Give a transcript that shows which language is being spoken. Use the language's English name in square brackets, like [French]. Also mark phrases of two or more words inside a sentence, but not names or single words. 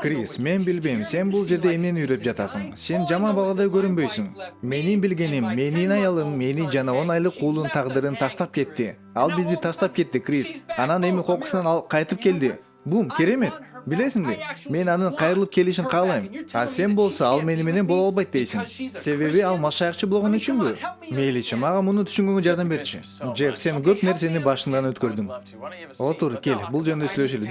[Kyrgyz] Крис, [English] what [Kyrgyz] мен [English] you're [Kyrgyz] билбейм, [English] teaching. [Kyrgyz] сен бул [English] You [Kyrgyz] жерде [English] seem [Kyrgyz] эмнени [English] like [Kyrgyz] үйрөп [English] you're [Kyrgyz] жатасың. [English] right. [Kyrgyz] Сен [English] All I [Kyrgyz] жаман [English] know is [Kyrgyz] баладай [English] that my [Kyrgyz] көрүнбөйсүң. [English] wife left [Kyrgyz] Менин [English] me [Kyrgyz] билгеним, [English] and my [Kyrgyz] менин [English] 10-month-old [Kyrgyz] аялым мени [English] son [Kyrgyz] жана 10 [English] Hank. [Kyrgyz] айлык [English] She [Kyrgyz] уулун [English] left us [Kyrgyz] тагдырын [English] hanging, [Kyrgyz] таштап кетти. [English] Chris. [Kyrgyz] Ал [English] And [Kyrgyz] бизди [English] now all of a [Kyrgyz] таштап [English] sudden, [Kyrgyz] кетти, Крис. [English] she's back. [Kyrgyz] Анан эми [English] Oh, [Kyrgyz] кокусунан [English] a [Kyrgyz] ал кайтып [English] miracle. [Kyrgyz] келди. Бум, керемет. Билесиңби? Мен анын кайрылып келишин каалайм. А сен болсо ал мени менен боло албайт дейсиң. Себеби ал машаякчы болгон үчүнбү? Мейличи, мага муну түшүнгөнгө жардам берчи. Джефф, сен көп нерсени башыңдан өткөрдүң. Отур, кел, бул жөнүндө сүйлөшөлү.